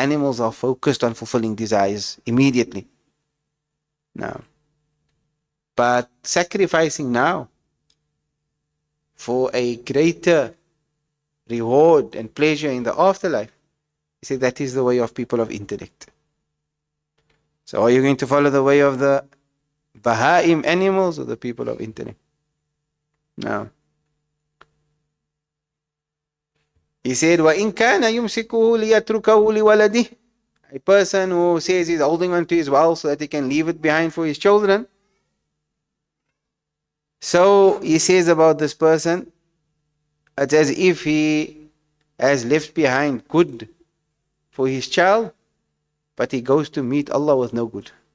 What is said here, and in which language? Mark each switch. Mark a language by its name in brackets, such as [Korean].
[English] Animals are focused on fulfilling desires immediately. Now, but sacrificing now for a greater reward and pleasure in the afterlife, he said that is the way of people of intellect. So are you going to follow the way of the Bahaim animals or the people of intellect? No. He said, [Arabic] وَإِنْ كَانَ يُمْسِكُهُ لِيَتْرُكَهُ لِوَلَدِهِ. [English] A person who says he's holding on to his wealth so that he can leave it behind for his children. So he says about this person, it's as if he has left behind good for his child, but he goes to meet Allah with no good.